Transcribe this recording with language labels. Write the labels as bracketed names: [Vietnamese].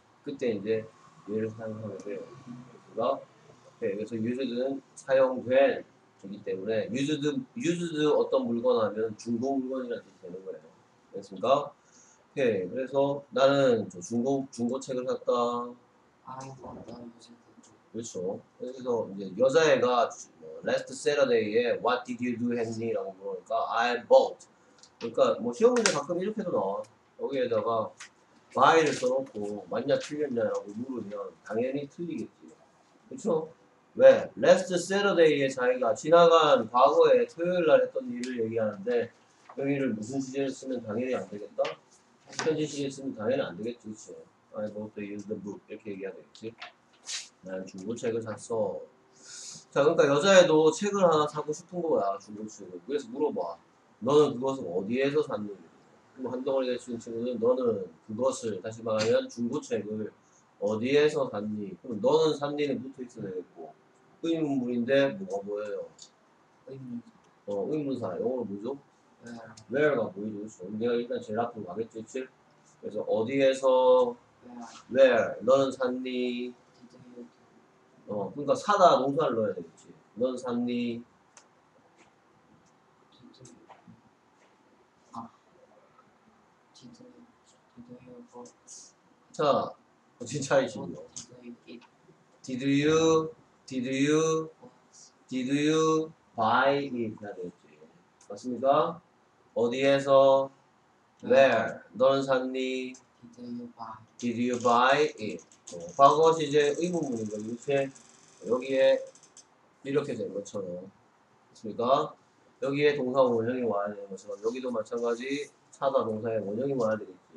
[Korean] 그때 이제 얘를 사용하게 돼요. 그렇습니까? 네, 그래서 used는 사용된 이기 때문에 used 어떤 물건 하면 중고 물건이라는 뜻이 되는 거예요. 그렇습니까? 네, 그래서 나는 중고책을 샀다. [English] I bought a used book. [Korean] 그렇죠. 그래서 이제 여자애가 [English] last Saturday [Korean] 에 [English] What did you do [Korean] 했니? 라고 물으니까 [English] I bought. [Korean] 그러니까 뭐 시험 문제 가끔 이렇게도 나와. 여기에다가 buy를 써놓고 맞냐 틀렸냐라고 물으면 당연히 틀리겠지. 그렇죠? 왜? last Saturday에 자기가 지나간 과거에 토요일 날 했던 일을 얘기하는데 여기를 무슨 시제를 쓰면 당연히 안 되겠다? 현재 시제를 쓰면 당연히 안 되겠지. 그치? [English] I bought a used book [Korean] 이렇게 얘기해야 되겠지. 난 중고책을 샀어. 자, 그러니까 여자애도 책을 하나 사고 싶은 거야, 중고책을. 그래서 물어봐. 너는 그것을 어디에서 샀니? 그럼 한덩어리가 있는 친구는 너는 그것을, 다시 말하면 중고책을 어디에서 샀니? 그럼 너는 샀니는 붙어 있어야 되겠고, 의문문인데 뭐가 뭐예요? 의문. 의문사. 영어로 뭐죠? [English] Where? [Korean] where가 보이죠. 그렇죠? 내가 일단 제일 앞으로 가겠지, 그치? 그래서 어디에서 [English] Where [Korean] where 너는 샀니? [English] did you [Korean] 그러니까 사다 동사를 넣어야 되겠지. 넌 샀니? [English] did you did you bought [Korean] 자, 진짜 이시죠. [English] did you eat Did you buy it [Korean] 해야 되겠지. 맞습니까? 어디에서 where 너는 샀니? [English] did Did you buy you buy it? [Korean] 과거 시제 의문문인 거 이렇게 여기에 이렇게 된 것처럼 맞습니까? 여기에 동사 원형이 와야 되는 것처럼 여기도 마찬가지 사다 동사의 원형이 와야 되겠지.